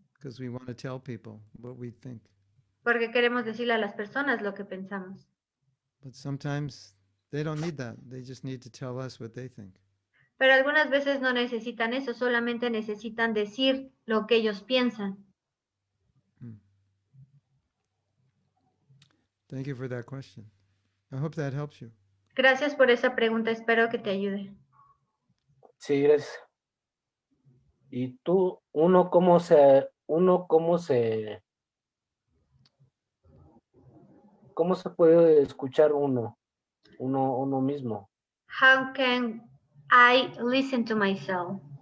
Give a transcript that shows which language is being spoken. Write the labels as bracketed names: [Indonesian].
[English] because we want to tell people what we think. [Spanish] porque queremos decirle a las personas lo que pensamos. [English] But sometimes they don't need that. They just need to tell us what they think. [Spanish] Pero algunas veces no necesitan eso, solamente necesitan decir lo que ellos piensan. [English] Thank you for that question. I hope that helps you. [Spanish] Gracias por esa pregunta, espero que te ayude. Sí, gracias. Y tú, cómo se puede escuchar uno mismo? [English] How can I listen to myself?